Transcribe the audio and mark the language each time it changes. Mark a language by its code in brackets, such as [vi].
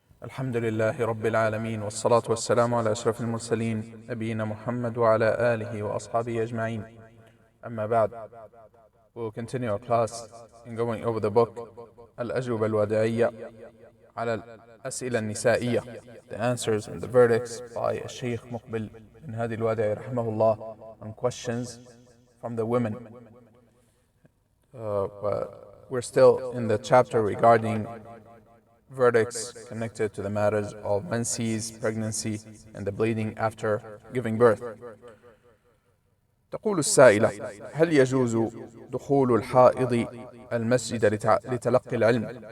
[ar] الحمد لله رب العالمين والصلاة والسلام على أشرف المرسلين نبينا محمد وعلى آله وأصحابه أجمعين. أما بعد, [en] we will continue our class in going over the book الأجوبة الوداعية على الأسئلة النسائية, the answers and the verdicts by الشيخ Muqbil bin Hadi al-Wadi'i rahimahullah on questions from the women. We're still in the chapter regarding verdicts connected to the matters of menses, pregnancy, and the bleeding after giving birth. [ar] تقول السائلة: هل يجوز دخول الحائض المسجد لتلقي العلم?